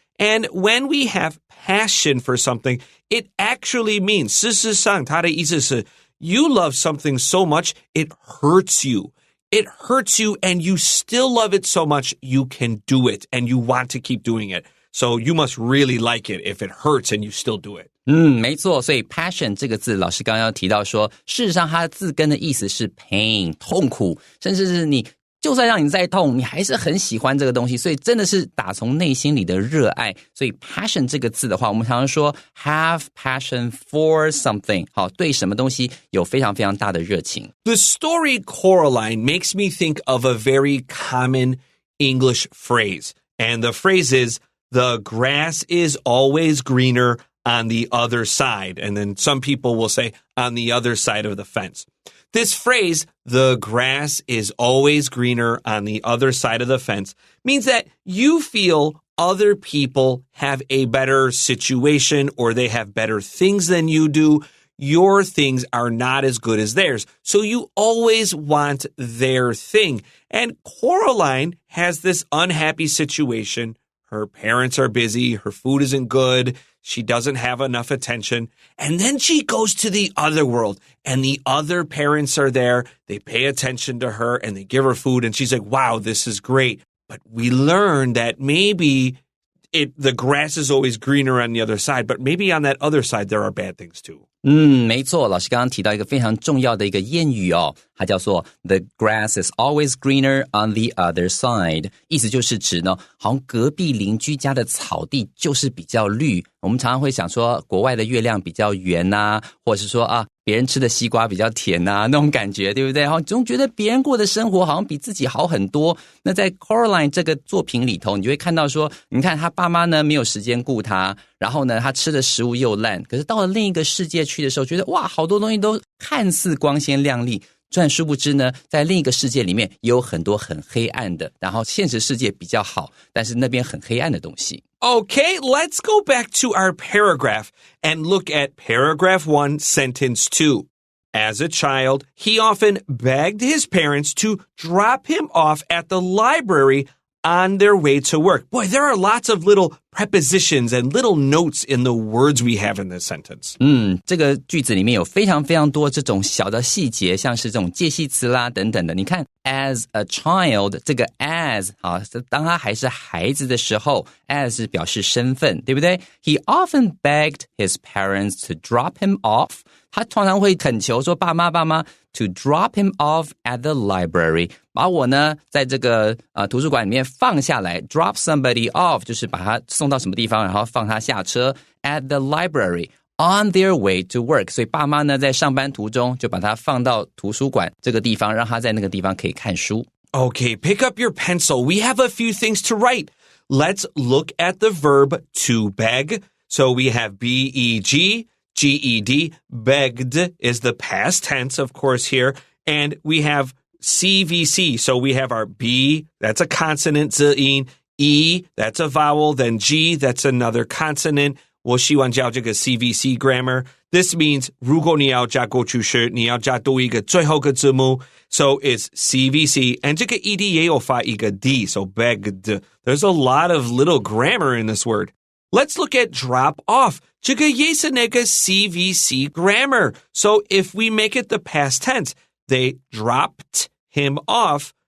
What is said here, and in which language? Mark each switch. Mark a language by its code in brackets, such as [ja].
[en] And when we have passion for something, it actually means, 事实上它的意思是 you love something so much, it hurts you. It hurts you and you still love it so much, you can do it and you want to keep doing it.So you must really like it if it hurts and you still do it. [zh] 没错，所以 passion 这个字老师刚刚要提到说，事实上它的字根的意思是 pain 痛苦，甚至是你就算让你再痛，你还是很喜欢这个东西，所以真的是打从内心里的热爱。所以 passion 这个字的话，我们常常说 have passion for something，好，对什么东西有非常非常大的热情。 [en] The story Coraline makes me think of a very common English phrase, and the phrase is,The grass is always greener on the other side. And then some people will say on the other side of the fence. This phrase, the grass is always greener on the other side of the fence, means that you feel other people have a better situation or they have better things than you do. Your things are not as good as theirs. So you always want their thing. And Coraline has this unhappy situation.Her parents are busy, her food isn't good, she doesn't have enough attention, and then she goes to the other world, and the other parents are there, they pay attention to her, and they give her food, and she's like, wow, this is great. But we learn that maybe the grass is always greener on the other side, but maybe on that other side there are bad things too. [zh] 没错，老师刚刚提到一个非常重要的一个谚语哦，它叫做 The grass is always greener on the other side，意思就是指呢，好像隔壁邻居家的草地就是比较绿。我们常常会想说国外的月亮比较圆啊，或者是说别人吃的西瓜比较甜啊，那种感觉对不对？总觉得别人过的生活好像比自己好很多。那在 Coraline 这个作品里头，你就会看到说，你看他爸妈呢没有时间顾他，然后呢他吃的食物又烂，可是到了另一个世界去的时候，觉得哇，好多东西都看似光鲜亮丽，但殊不知呢，在另一个世界里面也有很多很黑暗的，然后现实世界比较好，但是那边很黑暗的东西。 [en] Okay, let's go back to our paragraph and look at paragraph 1, sentence 2. As a child, he often begged his parents to drop him off at the library on their way to work. Boy, there are lots of little prepositions and little notes in the words we have in this sentence. [zh] 这个句子里面有非常非常多这种小的细节，像是这种介系词啦等等的。你看 as a child 这个 as 当他还是孩子的时候 as 是表示身份，对不对？ [en] He often begged his parents to drop him off. [zh] 他通常会恳求说爸妈 to drop him off at the library. 把我呢在这个图书馆里面放下来 drop somebody off 就是把他送到什么地方然后放他下车 at the library on their way to work. 所以爸妈呢在上班途中就把他放到图书馆这个地方让他在那个地方可以看书。 [en] Okay, pick up your pencil. We have a few things to write. Let's look at the verb to beg. So we have B-E-G, G-E-D. Begged is the past tense, of course, here. And we have CVC. So we have our B, that's a consonant, 字音, E, that's a vowel, then G, that's another consonant. [zh] 我希望教这个 CVC grammar. This means 如果你要加过去式，你要加多一个最后个字母. [en] So it's CVC. And 这个 ED 也有发一个 D, so begged. There's a lot of little grammar in this word. Let's look at drop off. [zh] 这个也是那个 CVC grammar. [en] So if we make it the past tense, they dropped him off.